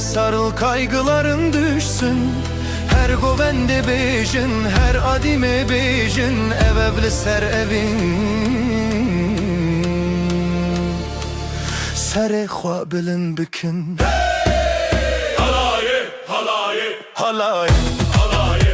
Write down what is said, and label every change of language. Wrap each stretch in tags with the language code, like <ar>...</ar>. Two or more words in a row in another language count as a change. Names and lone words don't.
<tr>sarıl kaygıların düşsün</tr> <ku>Her govende bejin her adime bejin Ev evli ser evin Sere khwa bilin bikin halaye, halaye, Halaye halaye,</ku>